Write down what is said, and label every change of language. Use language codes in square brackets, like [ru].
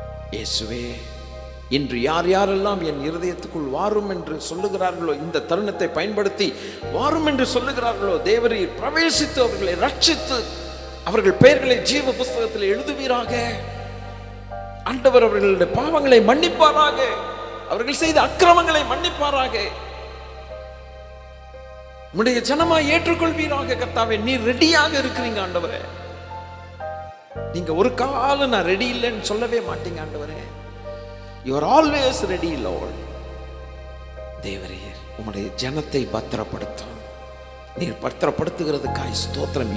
[ta] இயேசுவே, இன்று யார் யாரெல்லாம் என் இருதயத்துக்குள் வாரும் என்று சொல்லுகிறார்களோ, இந்த தருணத்தை பயன்படுத்தி வாரும் என்று சொல்லுகிறார்களோ, தேவரீர் பிரவேசித்து அவர்களை ரட்சித்து அவர்கள் பெயர்களை ஜீவ புஸ்தகத்தில் எழுதுவீராக. ஆண்டவர் அவர்களுடைய பாவங்களை மன்னிப்பாராக. அவர்கள் செய்த அக்கிரமங்களை மன்னிப்பாராக. உம்முடைய ஜனமா ஏற்றுக்கொள்வீராக. கர்த்தாவே, நீர் ரெடியாக இருக்கிறீங்க ஆண்டவரே. நீங்க ஒரு காலம் நான் ரெடி இல்லைன்னு சொல்லவே மாட்டீங்க ஆண்டவரே. [en] You are always ready, Lord. [ta] தேவரே, உம்முடைய ஜனத்தை பத்திரப்படுத்தும். நீர் பத்திரப்படுத்துகிறதுக்காய் ஸ்தோத்திரம்.